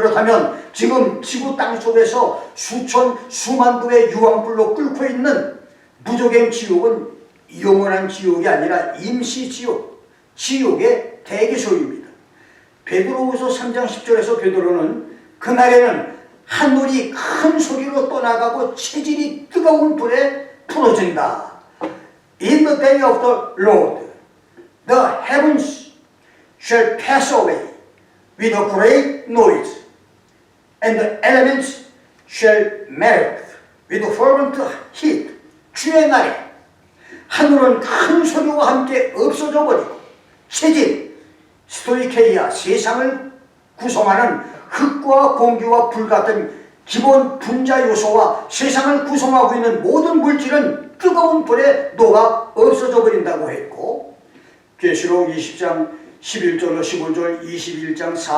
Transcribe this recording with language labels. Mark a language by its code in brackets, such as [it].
[ko] 그렇다면 지금 지구 땅속에서 수만 도의 유황불로 끓고 있는 무저갱 지옥은 영원한 지옥이 아니라 임시지옥, 지옥의 대기소입니다. 베드로후서 3장 10절에서 베드로는 그날에는 하늘이 큰 소리로 떠나가고 체질이 뜨거운 불에 풀어진다. [en] In the day of the Lord, the heavens shall pass away with a great noise, and the elements shall melt with a fervent heat. [ko] 주의 날에 하늘은 큰 소리와 함께 없어져 버리고 체질, 스토이케이아, 세상을 구성하는 흙과 공기와 불 같은 기본 분자 요소와 세상을 구성하고 있는 모든 물질은 뜨거운 불에 녹아 없어져 버린다고 했고, 계시록 20장 11절로 15절 21장